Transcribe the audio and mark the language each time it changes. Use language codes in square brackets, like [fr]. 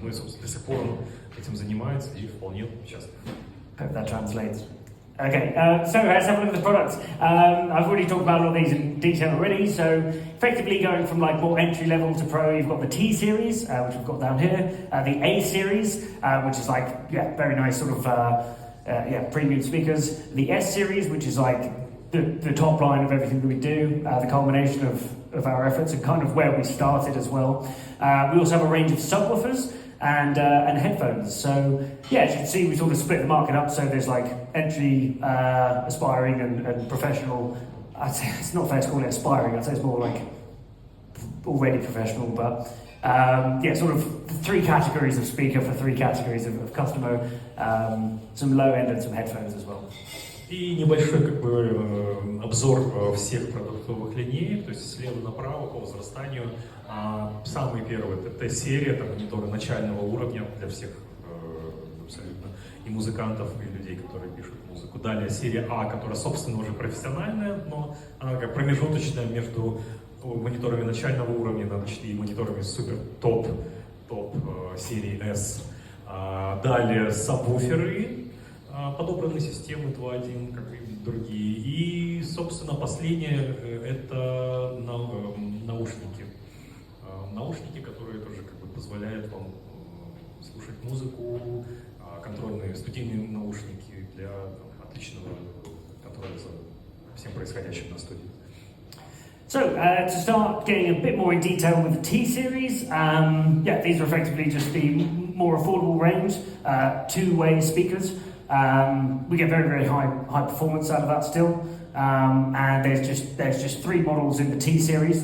[ru] Ну и, собственно, до сих пор он этим занимается и вполне счастлив. [en] Hope that translates. Okay, so let's have a look at the products. I've already talked about all these in detail already, so effectively going from like more entry level to pro, you've got the T series, which we've got down here, the A series, which is like, very nice sort of, premium speakers, the S series, which is like the top line of everything that we do, the culmination of our efforts and kind of where we started as well. We also have a range of subwoofers, and headphones. So yeah, as you can see, we sort of split the market up. So there's like entry, aspiring, and professional. I'd say it's not fair to call it aspiring. I'd say it's more like already professional. But sort of three categories of speaker for three categories of customer. Some low end and some headphones as well. [ru] И небольшой обзор всех продуктовых линеек, то есть слева направо по возрастанию. Самый первый — это Т-серия, это мониторы начального уровня для всех абсолютно, и музыкантов, и людей, которые пишут музыку. Далее серия А, которая, собственно, уже профессиональная, но она как промежуточная между мониторами начального уровня и мониторами супер топ серии S. Далее сабвуферы, подобранные системы 2.1, как и другие. И, собственно, последнее — это наушники. Наушники, которые тоже позволяют вам слушать музыку, контрольные студийные наушники для отличного контроля за всем происходящим на студии. [en] So, to start getting a bit more in detail with the T-Series, these are effectively just the more affordable range, two-way speakers. We get very, very high performance out of that still. And there's just three models in the T-Series.